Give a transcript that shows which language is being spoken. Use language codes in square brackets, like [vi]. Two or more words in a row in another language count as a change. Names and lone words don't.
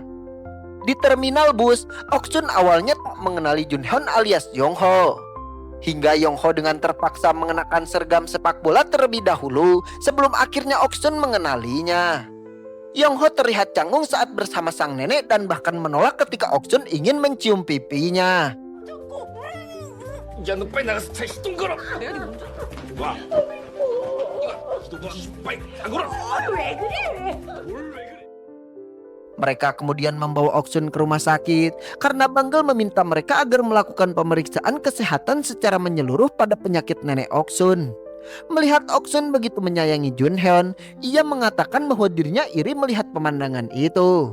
[id] Di terminal bus, Ok-sun awalnya tak mengenali Jun-hyun alias Yong-ho. Hingga Yong-ho dengan terpaksa mengenakan seragam sepak bola terlebih dahulu sebelum akhirnya Ok-sun mengenalinya. Yong-ho terlihat canggung saat bersama sang nenek dan bahkan menolak ketika Ok-sun ingin mencium pipinya. [ko] 야, 너 빨리 나가서 차 시동 걸어. 와. 시동 빨리 안 걸어. 왜 그래? 뭘 왜 그래? [id] Mereka kemudian membawa Ok-sun ke rumah sakit karena Banggel meminta mereka agar melakukan pemeriksaan kesehatan secara menyeluruh pada penyakit nenek Ok-sun. Melihat Ok-sun begitu menyayangi Jun-hyun, ia mengatakan bahwa dirinya iri melihat pemandangan itu.